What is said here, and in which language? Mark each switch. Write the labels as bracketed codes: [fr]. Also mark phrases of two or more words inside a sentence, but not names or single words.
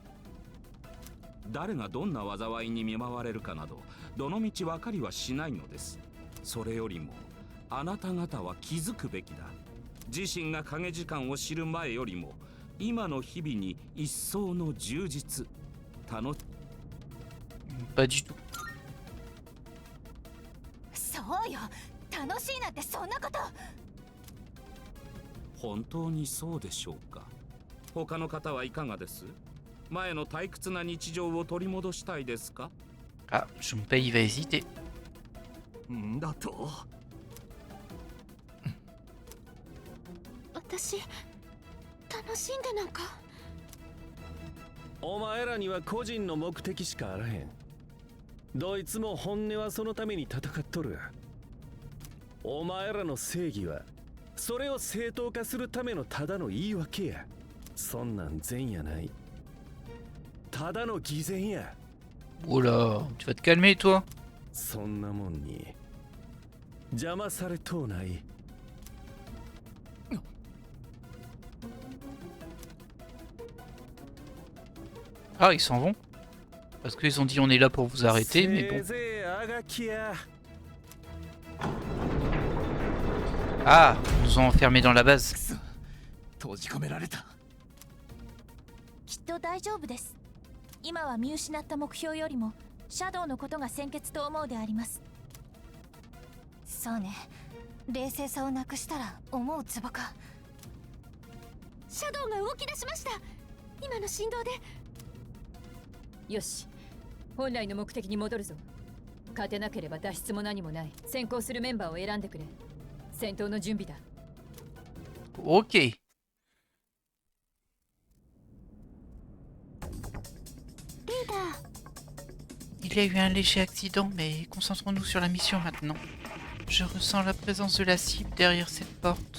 [ja] 誰がどんな災いに見舞われるかなどどのみち分かりはしないのです。それよりもあなた方は気づくべきだ。自身が影時間を知る前よりも今の日々に一層の充実楽し。 [fr] Pas du tout. [ja] そうよ、楽しいなんてそんなこと。本当にそうでしょうか。他の方はいかがです？前の退屈な日常を取り戻したいですか？ [fr] Ah, Junpei va hésiter. [ja] んだと私楽しんでなんか。お前らには個人の目的しかあらへん。どいつも本音はそのために戦っとる。お前らの正義はそれを正当化するためのただの言い訳や。そんなん善やない。ただの偽善や。 [fr] Oh là, tu vas te calmer toi. [ja] そんなもんに邪魔されとうない。 [fr] Ah, ils s'en vont. Parce qu'ils ont dit on est là pour vous arrêter, mais bon. Ah, ils nous ont enfermés dans la base. [ja] 閉じ込められた。きっと大丈夫です。今は見失った目標よりもシャドウのことが先決と思うであります。そうね、冷静さをなくしたら思うツボか。シャドウが動き出しました。今の振動で。よし、本来の目的に戻るぞ。勝てなければ脱出も何もない。先行するメンバーを選んでくれ。戦闘の準備だ。 [fr] Ok. Il y a eu un léger accident, mais concentrons-nous sur la mission maintenant. Je ressens la présence de la cible derrière cette porte.